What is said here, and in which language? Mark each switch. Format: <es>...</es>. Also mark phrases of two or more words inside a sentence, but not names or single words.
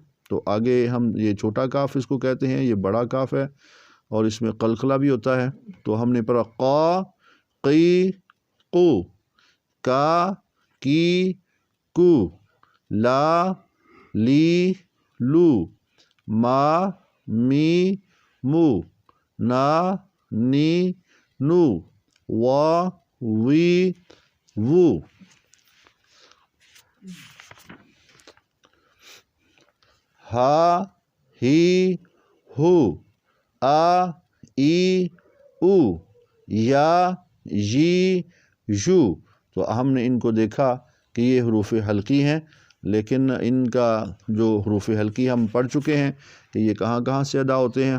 <ur>تو آگے ہم یہ چھوٹا کاف اس کو کہتے ہیں، یہ بڑا کاف ہے اور اس میں قلقلہ بھی ہوتا ہے۔ تو ہم نے پڑھا قا قی قو، کا کی کو، لا لی لو، ما می مو، نا نی نو، وا وی وو۔ ہا ہی ہو، آ ای او، یا جی جو۔ تو ہم نے ان کو دیکھا کہ یہ حروف حلقی ہیں، لیکن ان کا جو حروف حلقی ہم پڑھ چکے ہیں کہ یہ کہاں کہاں سے ادا ہوتے ہیں۔</ur>